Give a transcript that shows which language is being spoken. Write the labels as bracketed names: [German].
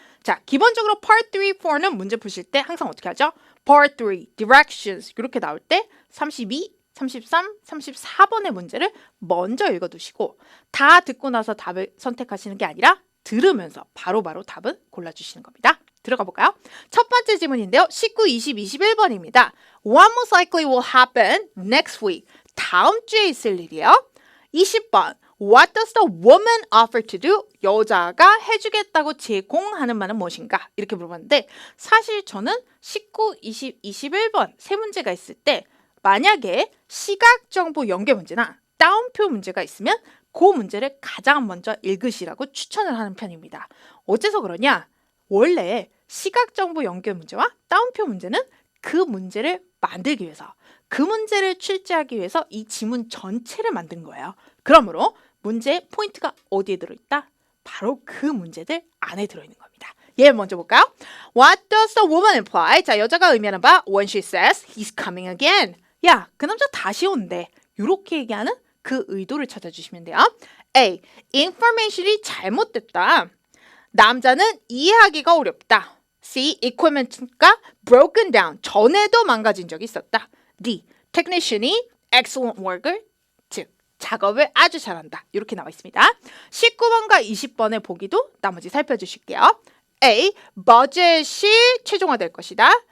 [Korean] 자, 기본적으로 Part 3, 4는 문제 푸실 때 항상 어떻게 하죠? Part 3, Directions 이렇게 나올 때 32, 33, 34번의 문제를 먼저 읽어두시고 다 듣고 나서 답을 선택하시는 게 아니라 들으면서 바로바로 답은 골라주시는 겁니다. 들어가 볼까요? 첫 번째 질문인데요. 19, 20, 21번입니다. [English] What most likely will happen next week? [Korean] 다음 주에 있을 일이에요. 20번. [English] What does the woman offer to do? [Korean] 여자가 해주겠다고 제공하는 말은 무엇인가? 이렇게 물어봤는데 사실 저는 19, 20, 21번 세 문제가 있을 때 만약에 시각정보 연계 문제나 따옴표 문제가 있으면 그 문제를 가장 먼저 읽으시라고 추천을 하는 편입니다. 어째서 그러냐? 원래 시각정보 연계 문제와 따옴표 문제는 그 문제를 만들기 위해서 그 문제를 출제하기 위해서 이 지문 전체를 만든 거예요. 그러므로 문제의 포인트가 어디에 들어있다? 바로 그 문제들 안에 들어있는 겁니다. 얘 먼저 볼까요? [English] What does the woman imply? [Korean] 자, 여자가 의미하는 바 [English] when she says he's coming again. [Korean] 야, 그 남자 다시 온대. 이렇게 얘기하는 그 의도를 찾아주시면 돼요. A. information이 잘못됐다. 남자는 이해하기가 어렵다. C. [English] equipment가 broken down. [Korean] 전에도 망가진 적이 있었다. D. [English] technician이 excellent worker. [Korean] 즉, 작업을 아주 잘한다. 이렇게 나와 있습니다. 19번과 20번의 보기도 나머지 살펴주실게요. A. 버젯이 최종화될 것이다.